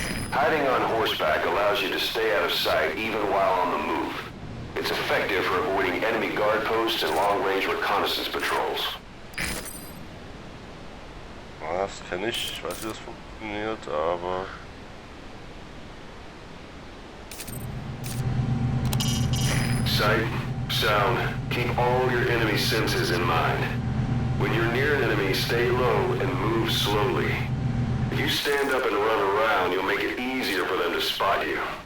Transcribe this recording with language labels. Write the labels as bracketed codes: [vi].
[en] Hiding on horseback allows you to stay out of sight even while on the move. It's effective for avoiding enemy guard posts and long-range reconnaissance patrols. [de] Ja, das kenne ich. Ich weiß, wie das funktioniert, aber... [en] Sight, sound, keep all your enemy senses in mind. When you're near an enemy, stay low and move slowly. If you stand up and run around, you'll make it easier for them to spot you.